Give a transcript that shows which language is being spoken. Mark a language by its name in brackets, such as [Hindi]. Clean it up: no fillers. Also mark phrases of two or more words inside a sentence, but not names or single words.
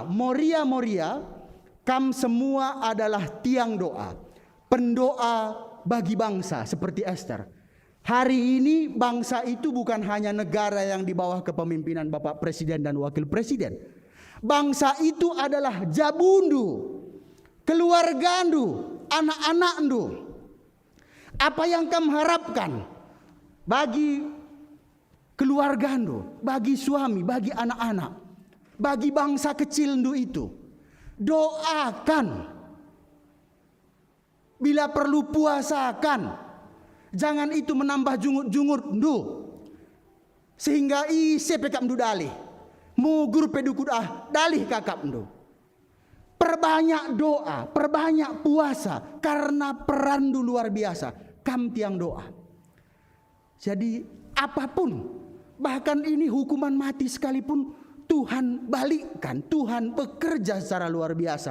[Indonesian] Moria, kamu semua adalah tiang doa, pendoa bagi bangsa seperti Esther. Hari ini bangsa itu bukan hanya negara yang di bawah kepemimpinan Bapak Presiden dan Wakil Presiden. Bangsa itu adalah jabundu, keluargandu, anak-anakndu. Apa yang kamu harapkan bagi keluargandu, bagi suami, bagi anak-anak, bagi bangsa kecil ndu itu? Doakan. Bila perlu puasakan. Jangan itu menambah [Batak Karo] jungut-jungut ndu. Sehingga ise pekap ndu dalih. Mugur pedukudah dalih kakap ndu. [Indonesian] Perbanyak doa, perbanyak puasa, karena peran ndu luar biasa. Kam tiang doa. Jadi apapun, bahkan ini hukuman mati sekalipun, Tuhan balikkan, Tuhan bekerja secara luar biasa.